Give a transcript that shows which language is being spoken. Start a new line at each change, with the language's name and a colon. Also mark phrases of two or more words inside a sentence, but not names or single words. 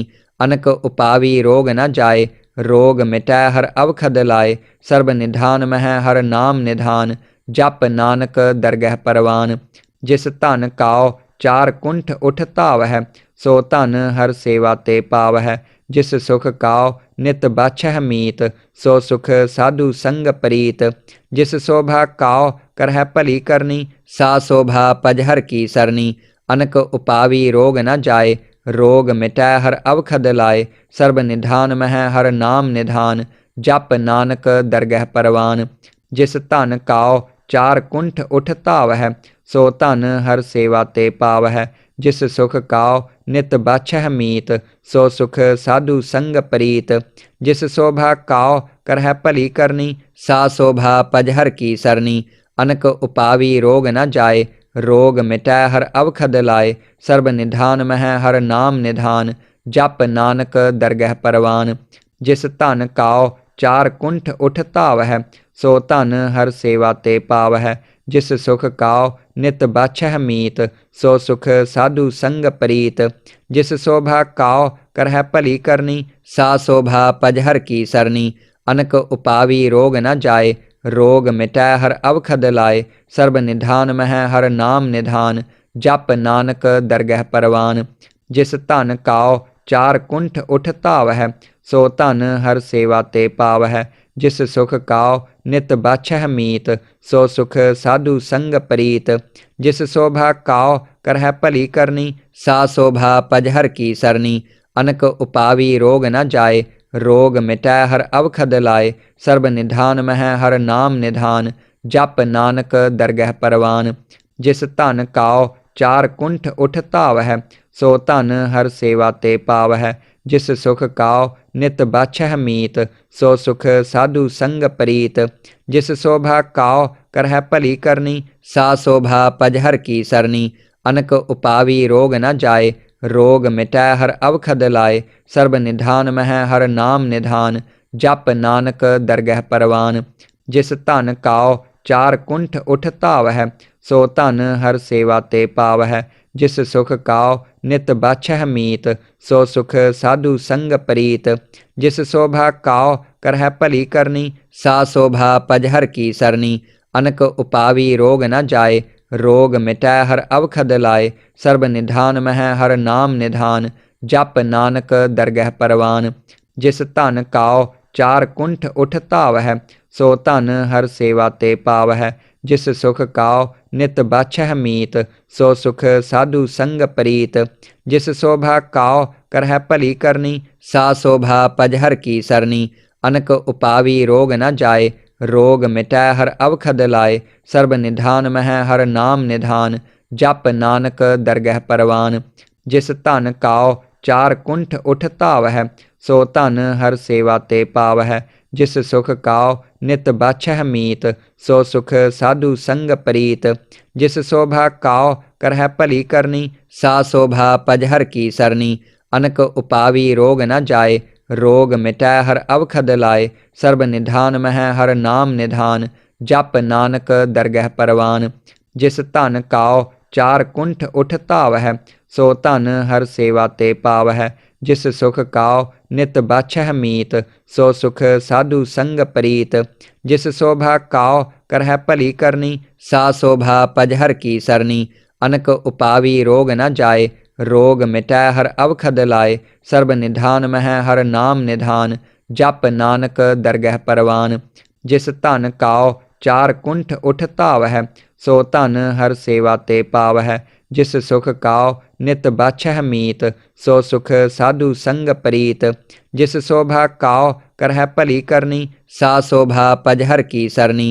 Punjabi: ਅਨਕ ਉਪਾਵੀ ਰੋਗ ਨ ਜਾਏ, ਰੋਗ ਮਿਟੈ ਹਰ ਅਵਖਦ ਲਾਏ। ਸਰਬ ਨਿਧਾਨ ਮਹਿ ਹਰ ਨਾਮ ਨਿਧਾਨ, ਜਪ ਨਾਨਕ ਦਰਗਹਿ ਪਰਵਾਨ। ਜਿਸ ਧਨ ਕਾਉ ਚਾਰ ਕੁੰਠ ਉਠ ਧਾਵਹਿ, ਸੋ ਧਨ ਹਰ ਸੇਵਾ ਤੇ ਪਾਵਹਿ। ਜਿਸ ਸੁਖ ਕਾਉ ਨਿਤ ਬਾਛਹਿ ਮੀਤ, ਸੋ ਸੁਖ ਸਾਧੂ ਸੰਗ ਪ੍ਰੀਤ। ਜਿਸ ਸ਼ੋਭਾ ਕਾਉ ਕਰਹਿ ਭਲੀ ਕਰਨੀ, ਸਾ ਸ਼ੋਭਾ ਪਜਹਰ ਕੀ ਸਰਨੀ। ਅਨਕ ਉਪਾਵੀ ਰੋਗ ਨ ਜਾਏ, ਰੋਗ ਮਿਟੈ ਹਰ ਅਵਖਦ ਲਾਏ। ਸਰਬ ਨਿਧਾਨ ਮਹਿ ਹਰ ਨਾਮ ਨਿਧਾਨ, ਜਪ ਨਾਨਕ ਦਰਗਹਿ ਪਰਵਾਨ। ਜਿਸ ਧਨ ਕਾਉ ਚਾਰ ਕੁੰਠ ਉਠ ਧਾਵਹਿ, ਸੋ ਧਨ ਹਰ ਸੇਵਾ ਤੇ ਪਾਵਹਿ। ਜਿਸ ਸੁਖ ਕਾਉ ਨਿਤ ਬਾਛਹਿ ਮੀਤ, ਸੋ ਸੁਖ ਸਾਧੂ ਸੰਗ ਪ੍ਰੀਤ। ਜਿਸ ਸ਼ੋਭਾ ਕਾਉ ਕਰਹਿ ਭਲੀ ਕਰਨੀ, ਸਾ ਸ਼ੋਭਾ ਪਜਹਰ ਕੀ ਸਰਨੀ। ਅਨਕ ਉਪਾਵੀ ਰੋਗ ਨ ਜਾਏ, ਰੋਗ ਮਿਟੈ ਹਰ ਅਵਖਦ ਲਾਏ। ਸਰਬ ਨਿਧਾਨ ਮਹਿ ਹਰ ਨਾਮ ਨਿਧਾਨ, ਜਪ ਨਾਨਕ ਦਰਗਹਿ ਪਰਵਾਨ। ਜਿਸ ਧਨ ਕਾਉ ਚਾਰ ਕੁੰਠ ਉਠ ਧਾਵਹਿ, ਸੋ ਧਨ ਹਰ ਸੇਵਾ ਤੇ ਪਾਵਹਿ। ਜਿਸ ਸੁਖ ਕਾਉ ਨਿਤ ਬਾਛਹਿ ਮੀਤ, ਸੋ ਸੁਖ ਸਾਧੂ ਸੰਗ ਪ੍ਰੀਤ। ਜਿਸ ਸ਼ੋਭਾ ਕਾਉ ਕਰਹਿ ਭਲੀ ਕਰਨੀ, ਸਾ ਸ਼ੋਭਾ ਪਜਹਰ ਕੀ ਸਰਨੀ। ਅਨਕ ਉਪਾਵੀ ਰੋਗ ਨ ਜਾਏ, ਰੋਗ ਮਿਟੈ ਹਰ ਅਵਖਦ ਲਾਏ। ਸਰਬ ਨਿਧਾਨ ਮਹਿ ਹਰ ਨਾਮ ਨਿਧਾਨ, ਜਪ ਨਾਨਕ ਦਰਗਹਿ ਪਰਵਾਨ। ਜਿਸ ਧਨ ਕਾਉ ਚਾਰ ਕੁੰਠ ਉਠ ਧਾਵਹਿ, ਸੋ ਧਨ ਹਰ ਸੇਵਾ ਤੇ ਪਾਵਹਿ। ਜਿਸ ਸੁਖ ਕਾਉ ਨਿਤ ਬਾਛਹਿ ਮੀਤ, ਸੋ ਸੁਖ ਸਾਧੂ ਸੰਗ ਪ੍ਰੀਤ। ਜਿਸ ਸ਼ੋਭਾ ਕਾਉ ਕਰਹਿ ਭਲੀ ਕਰਨੀ, ਸਾ ਸ਼ੋਭਾ ਪਜਹਰ ਕੀ ਸਰਨੀ। ਅਨਕ ਉਪਾਵੀ ਰੋਗ ਨ ਜਾਏ, ਰੋਗ ਮਿਟੈ ਹਰ ਅਵਖਦ ਲਾਏ। ਸਰਬ ਨਿਧਾਨ ਮਹਿ ਹਰ ਨਾਮ ਨਿਧਾਨ, ਜਪ ਨਾਨਕ ਦਰਗਹਿ ਪਰਵਾਨ। ਜਿਸ ਧਨ ਕਾਉ ਚਾਰ ਕੁੰਠ ਉਠ ਧਾਵਹਿ, ਸੋ ਧਨ ਹਰ ਸੇਵਾ ਤੇ ਪਾਵਹਿ। ਜਿਸ ਸੁਖ ਕਾਉ ਨਿਤ ਬਾਛਹਿ ਮੀਤ, ਸੋ ਸੁਖ ਸਾਧੂ ਸੰਗ ਪ੍ਰੀਤ। ਜਿਸ ਸ਼ੋਭਾ ਕਾਉ ਕਰਹਿ ਭਲੀ ਕਰਨੀ, ਸਾ ਸ਼ੋਭਾ ਪਜਹਰ ਕੀ ਸਰਨੀ। ਅਨਕ ਉਪਾਵੀ ਰੋਗ ਨ ਜਾਏ, ਰੋਗ ਮਿਟੈ ਹਰ ਅਵਖਦ ਲਾਏ। ਸਰਬ ਨਿਧਾਨ ਮਹਿ ਹਰ ਨਾਮ ਨਿਧਾਨ, ਜਪ ਨਾਨਕ ਦਰਗਹਿ ਪਰਵਾਨ। ਜਿਸ ਧਨ ਕਾਉ ਚਾਰ ਕੁੰਠ ਉਠ ਧਾਵਹਿ, ਸੋ ਧਨ ਹਰ ਸੇਵਾ ਤੇ ਪਾਵਹਿ। ਜਿਸ ਸੁਖ ਕਾਉ ਨਿਤ ਬਾਛਹਿ ਮੀਤ, ਸੋ ਸੁਖ ਸਾਧੂ ਸੰਗ ਪ੍ਰੀਤ। ਜਿਸ ਸ਼ੋਭਾ ਕਾਉ ਕਰਹਿ ਭਲੀ ਕਰਨੀ, ਸਾ ਸ਼ੋਭਾ ਪਜਹਰ ਕੀ ਸਰਨੀ। ਅਨਕ ਉਪਾਵੀ ਰੋਗ ਨ ਜਾਏ, ਰੋਗ ਮਿਟੈ ਹਰ ਅਵਖਦ ਲਾਏ। ਸਰਬ ਨਿਧਾਨ ਮਹਿ ਹਰ ਨਾਮ ਨਿਧਾਨ, ਜਪ ਨਾਨਕ ਦਰਗਹਿ ਪਰਵਾਨ। ਜਿਸ ਧਨ ਕਾਉ ਚਾਰ ਕੁੰਠ ਉਠ ਧਾਵਹਿ, ਸੋ ਧਨ ਹਰ ਸੇਵਾ ਤੇ ਪਾਵਹਿ। ਜਿਸ ਸੁਖ ਕਾਉ ਨਿਤ ਬਾਛਹਿ ਮੀਤ, ਸੋ ਸੁਖ ਸਾਧੂ ਸੰਗ ਪ੍ਰੀਤ। ਜਿਸ ਸ਼ੋਭਾ ਕਾਉ ਕਰਹਿ ਭਲੀ ਕਰਨੀ, ਸਾ ਸ਼ੋਭਾ ਪਜਹਰ ਕੀ ਸਰਨੀ। ਅਨਕ ਉਪਾਵੀ ਰੋਗ ਨ ਜਾਏ, ਰੋਗ ਮਿਟੈ ਹਰ ਅਵਖਦ ਲਾਏ। ਸਰਬ ਨਿਧਾਨ ਮਹਿ ਹਰ ਨਾਮ ਨਿਧਾਨ, ਜਪ ਨਾਨਕ ਦਰਗਹਿ ਪਰਵਾਨ। ਜਿਸ ਧਨ ਕਾਉ ਚਾਰ ਕੁੰਠ ਉਠ ਧਾਵਹਿ, ਸੋ ਧਨ ਹਰ ਸੇਵਾ ਤੇ ਪਾਵਹਿ। ਜਿਸ ਸੁਖ ਕਾਉ ਨਿਤ ਬਾਛਹਿ ਮੀਤ, ਸੋ ਸੁਖ ਸਾਧੂ ਸੰਗ ਪ੍ਰੀਤ। ਜਿਸ ਸ਼ੋਭਾ ਕਾਉ ਕਰਹਿ ਭਲੀ ਕਰਨੀ, ਸਾ ਸ਼ੋਭਾ ਪਜਹਰ ਕੀ ਸਰਨੀ। ਅਨਕ ਉਪਾਵੀ ਰੋਗ ਨ ਜਾਏ, ਰੋਗ ਮਿਟੈ ਹਰ ਅਵਖਦ ਲਾਏ। ਸਰਬ ਨਿਧਾਨ ਮਹਿ ਹਰ ਨਾਮ ਨਿਧਾਨ, ਜਪ ਨਾਨਕ ਦਰਗਹਿ ਪਰਵਾਨ। ਜਿਸ ਧਨ ਕਾਉ ਚਾਰ ਕੁੰਠ ਉਠ ਧਾਵਹਿ, ਸੋ ਧਨ ਹਰ ਸੇਵਾ ਤੇ ਪਾਵਹਿ। ਜਿਸ ਸੁਖ ਕਾਉ ਨਿਤ ਬਾਛਹਿ ਮੀਤ, ਸੋ ਸੁਖ ਸਾਧੂ ਸੰਗ ਪ੍ਰੀਤ। ਜਿਸ ਸ਼ੋਭਾ ਕਾਉ ਕਰਹਿ ਭਲੀ ਕਰਨੀ, ਸਾ ਸ਼ੋਭਾ ਪਜਹਰ ਕੀ ਸਰਨੀ। ਅਨਕ ਉਪਾਵੀ ਰੋਗ ਨ ਜਾਏ, ਰੋਗ ਮਿਟੈ ਹਰ ਅਵਖਦ ਲਾਏ। ਸਰਬ ਨਿਧਾਨ ਮਹਿ ਹਰ ਨਾਮ ਨਿਧਾਨ, ਜਪ ਨਾਨਕ ਦਰਗਹਿ ਪਰਵਾਨ। ਜਿਸ ਧਨ ਕਾਉ ਚਾਰ ਕੁੰਠ ਉਠ ਧਾਵਹਿ, ਸੋ ਧਨ ਹਰ ਸੇਵਾ ਤੇ ਪਾਵਹਿ। ਜਿਸ ਸੁਖ ਕਾਉ ਨਿਤ ਬਾਛਹਿ ਮੀਤ, ਸੋ ਸੁਖ ਸਾਧੂ ਸੰਗ ਪ੍ਰੀਤ। ਜਿਸ ਸ਼ੋਭਾ ਕਾਉ ਕਰਹਿ ਭਲੀ ਕਰਨੀ, ਸਾ ਸ਼ੋਭਾ ਪਜਹਰ ਕੀ ਸਰਨੀ।